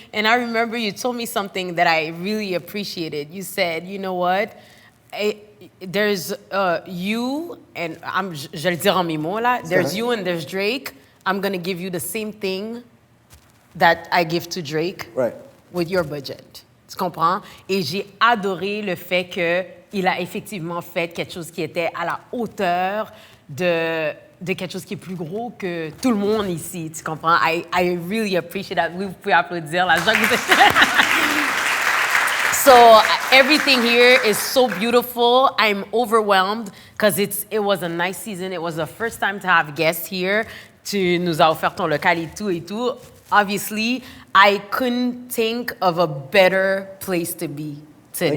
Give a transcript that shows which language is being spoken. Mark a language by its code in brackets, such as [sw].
[en] And I remember you told me something that I really appreciated. You said, you know what? There's you, and je le dire en mes mots là, there's you and there's Drake. I'm going to give you the same thing that I give to Drake with your budget. [fr] Tu comprends? Et j'ai adoré le fait qu'il a effectivement fait quelque chose qui était à la hauteur de de quelque chose qui est plus gros que tout le monde ici, tu comprends? [en] I really appreciate that. [fr] Vous pouvez applaudir, la gens que vous êtes... [en] So everything here is so beautiful. I'm overwhelmed because it was a nice season. It was the first time to have guests here. [fr] Tu nous as offert ton local et tout. [en] Obviously, I couldn't think of a better place to be today.